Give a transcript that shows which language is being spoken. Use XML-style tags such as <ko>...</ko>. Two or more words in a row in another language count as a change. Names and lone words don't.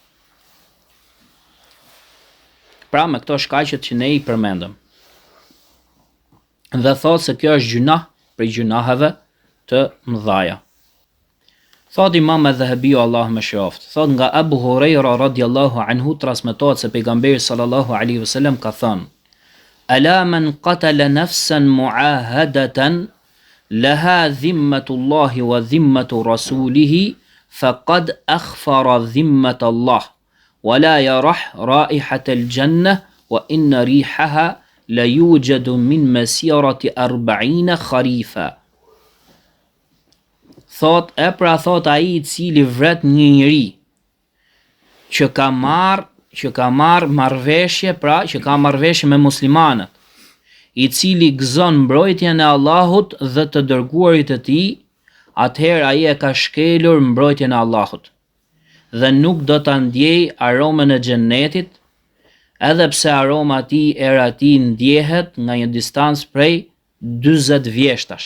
<sq>Pra me këto shkaqet që ne i përmendëm. Dhe thot se kjo është gjunah prej gjunaheve të mëdhaja. Thot Imam Adh-Dhahabiu, Allah më shëroft, thot nga Abu Huraira</sq> <ar>رضي الله عنه</ar> <sq>transmetohet se pejgamberi</sq> <ar>صلى الله عليه وسلم</ar> <sq>ka thënë:</sq> <ar>ألا من قتل نفسا معاهدة لها ذمة الله وذمة رسوله فقد أخفر ذمة الله ولا يرح رائحة الجنة وإن ريحها ليوجد من مسيرة 40 خريفا.</ar> <sq>Thot, thot ai i cili vret një njeri që ka marr marrëveshje, pra që ka marrëveshje me muslimanët, i cili gëzon mbrojtjen e Allahut dhe të dërguarit të tij, atëherë ai e ka shkelur mbrojtjen e Allahut dhe nuk do ta ndjej aromën e xhennetit, edhe pse aroma e tij, era e tij ndjehet nga një distancë prej 40 vjeshtash.</sq>